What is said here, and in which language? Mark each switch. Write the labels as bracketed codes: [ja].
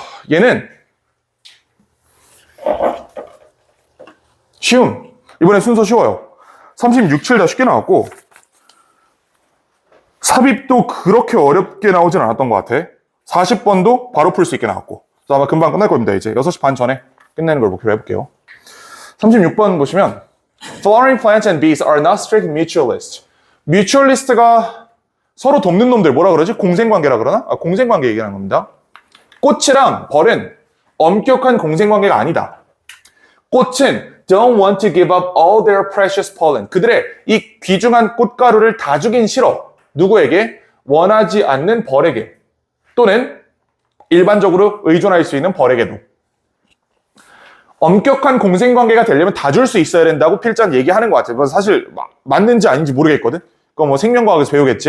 [ko] 얘는 쉬움. 이번엔 순서 쉬워요. 36, 7 다 쉽게 나왔고 삽입도 그렇게 어렵게 나오진 않았던 것 같아. 40번도 바로 풀 수 있게 나왔고. 그래서 아마 금방 끝날 겁니다. 이제 6시 반 전에 끝내는 걸 목표로 해볼게요. 36번 보시면 [en] Flowering plants and bees are not strict mutualists. [ko] mutualist가 서로 돕는 놈들, 뭐라 그러지? 공생관계라 그러나? 공생관계 얘기하는 겁니다. 꽃이랑 벌은 엄격한 공생관계가 아니다. 꽃은 [en] don't want to give up all their precious pollen. [ko] 그들의 이 귀중한 꽃가루를 다 주긴 싫어. 누구에게? 원하지 않는 벌에게. 또는 일반적으로 의존할 수 있는 벌에게도. 엄격한 공생관계가 되려면 다 줄 수 있어야 된다고 필자는 얘기하는 것 같아요. 사실 맞는지 아닌지 모르겠거든. 그거 뭐 생명과학에서 배우겠지.